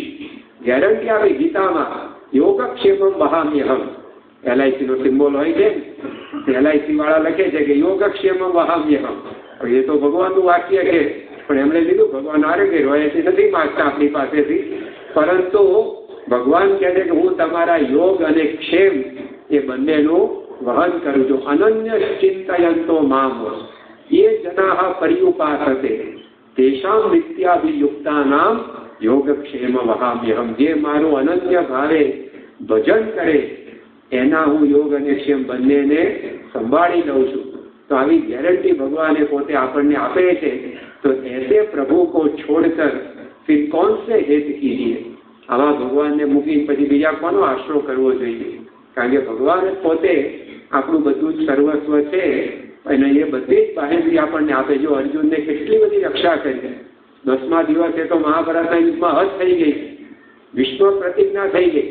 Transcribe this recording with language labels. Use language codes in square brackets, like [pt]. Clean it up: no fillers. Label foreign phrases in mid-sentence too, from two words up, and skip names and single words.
[gu] ગેરંટી આપી ગીતામાં. [sa] योगक्षेमम् वहाम्यहम्, [gu] LIC નો સિમ્બોલ હોય છે, LIC વાળા લખે છે કે [sa] योगक्षेमम् वहाम्यहम्. [gu] એ તો ભગવાનનું વાક્ય છે, પણ એમણે લીધું. ભગવાન આરોગ્ય રોયથી નથી માંગતા આપણી પાસેથી, પરંતુ ભગવાન કહે છે કે હું તમારા યોગ અને ક્ષેમ એ બંનેનું વહન કરું છું. [sa] अनन्य चिन्तयन्तो माम् ये जनाः पर्युपासते तेषां नित्याभियुक्तानां योगक्षेम वहाम्यहम. [gu] જે મારું અનન્ય ભાવે ભજન કરે એના હું યોગ અને ક્ષેમ બંનેને સંભાળી લઉં છું. તો આવી ગેરંટી ભગવાને પોતે આપણને આપે છે. [hi] તો ऐसे प्रभु को छोड़कर फिर कौन से हित कीजिए. [gu] આવા ભગવાનને મૂકીને પછી બીજા કોનો આશરો કરવો જોઈએ? કારણ કે ભગવાન જ પોતે આપણું બધું જ સર્વસ્વ છે અને એ બધી જ બાહેંધરી આપણને આપે. જો અર્જુનને કેટલી બધી રક્ષા કરી. 10મા દિવસે તો મહાભારતના યુદ્ધમાં હદ થઈ ગઈ, ભીષ્મ પ્રતિજ્ઞા થઈ ગઈ.